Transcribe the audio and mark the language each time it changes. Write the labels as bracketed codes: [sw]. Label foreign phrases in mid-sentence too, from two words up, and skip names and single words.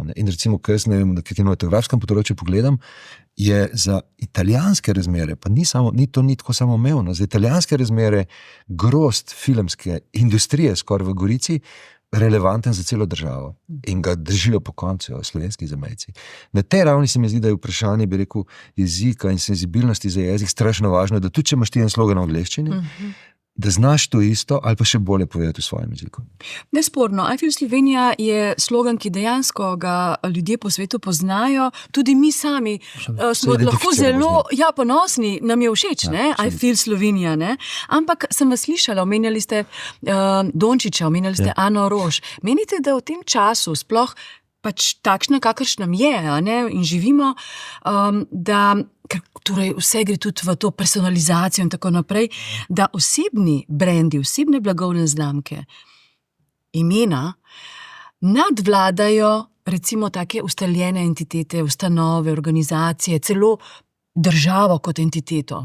[sl] In recimo, ker jaz na kinematografskem področju pogledam, je za italijanske razmere, pa ni to tako samoumevno, za italijanske razmere grozd filmske industrije skoraj v Gorici relevanten za celo državo in ga držijo po koncu slovenski zamejci. Na tej ravni se mi zdi, da je vprašanje, bi rekel, jezika in senzibilnosti za jezik strašno važno, da tudi če imaš ti en slogan v angleščini, da znaš to isto ali pa še bolje povedati v svojem jeziku. Nesporno. [en] I feel [sl] Slovenija je slogan, ki dejansko ga ljudje po svetu poznajo. Tudi mi sami smo lahko zelo ponosni, nam je všeč, ne? [en] I feel [sl] Slovenija, ne? Ampak sem vas slišala, omenjali ste Dončića, omenjali ste Ano Roš. Menite, da v tem času sploh pač takšna, kakršna je, ne? In živimo, da torej vse gre tudi v to personalizacijo in tako naprej, da osebni brendi, osebne blagovne znamke, imena, nadvladajo recimo take ustaljene entitete, ustanove, organizacije, celo državo kot entiteto.